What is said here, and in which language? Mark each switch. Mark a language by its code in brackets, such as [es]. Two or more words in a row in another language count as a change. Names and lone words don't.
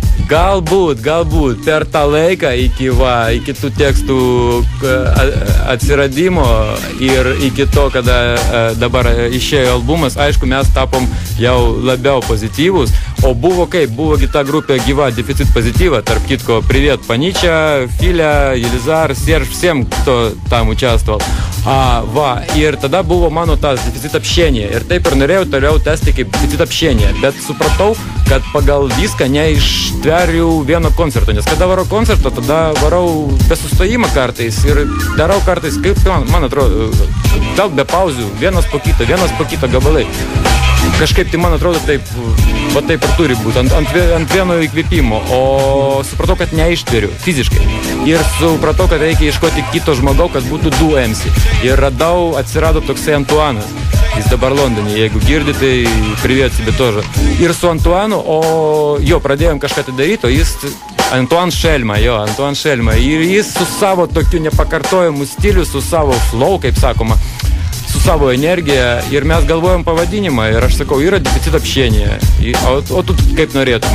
[lt] Galbūt per tą laiką iki tų tekstų atsiradimo ir iki to, kada dabar išėjo albumas, aišku, mes tapom jau labiau pozityvus. O buvo ta grupė gyva, Deficit Pozityva, tarp kitko, [ru] Привет, Панича, Филя, Елизар, Серж, всем, кто там участвовал. [lt] Ir tada buvo mano tas Deficit общения. Ir taip ir norėjau toliau tęsti kaip Deficit общения. Bet supratau, kad pagal viską neištveriu vieno koncerto. Nes kada varau koncertą, tada varau be sustojimo kartais. Ir darau kartais, kaip man atrodo, gal be pauzių, vienas po kito gabalai. Kažkaip tai man atrodo taip ir turi būti, ant vieno įkvėpimo, o supratau, kad neištveriu fiziškai. Ir supratau, kad reikia ieškoti kito žmogaus, kad būtų du MC. Ir atsirado toksai Antuanas. Jis dabar Londone, jeigu girdi, tai [ru] привет тебе тоже. [lt] Ir su Antuanu, pradėjom kažką tai daryti, o jis Antuan Šelma. Ir jis su savo tokiu nepakartojimu stiliu, su savo flow, kaip sakoma, su savo energija, ir mes galvojom pavadinimą, ir aš sakau, yra Deficit общения, o tu kaip norėtum?